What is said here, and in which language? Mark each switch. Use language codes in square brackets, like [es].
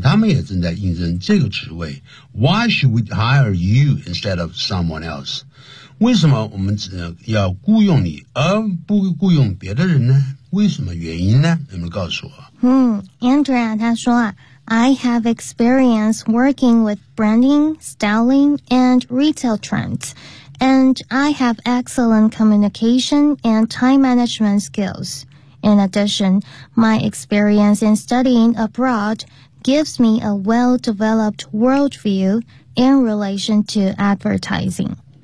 [zh] 他们也正在应征这个职位。 [en] Why should we hire you instead of someone else? [zh] 为什么我们只要雇用你而不雇用别的人呢？为什么原因呢？能不能告诉我？ [en] Andrea [zh] 他说啊 [en] ，I have experience working with branding, styling, and retail trends, and I have excellent communication and time management skills. In addition, my experience in studying abroad gives me a well-developed worldview in relation to advertising.